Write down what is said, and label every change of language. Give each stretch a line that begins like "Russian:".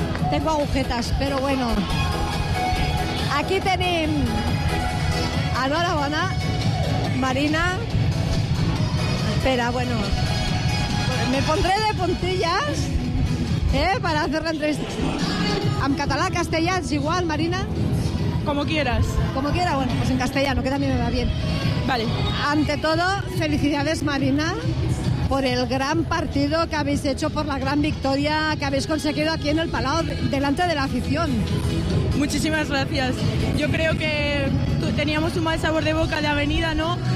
Spanish: Tengo agujetas, pero bueno.
Catalan: Aquí tenim... Enhorabona, Marina. Espera, bueno.
Spanish: Me pondré de puntillas, para hacer la entrevista.
Catalan: En català, castellà, és igual, Marina?
Spanish: Como quieras. Como quiera, bueno, pues en castellano, que también me va bien. Vale. Ante todo, felicidades, Marina, por el gran partido que habéis hecho, por la gran victoria que habéis conseguido aquí en el Palau, delante de la afición. Muchísimas gracias. Yo creo que teníamos un mal sabor de boca de avenida, ¿no?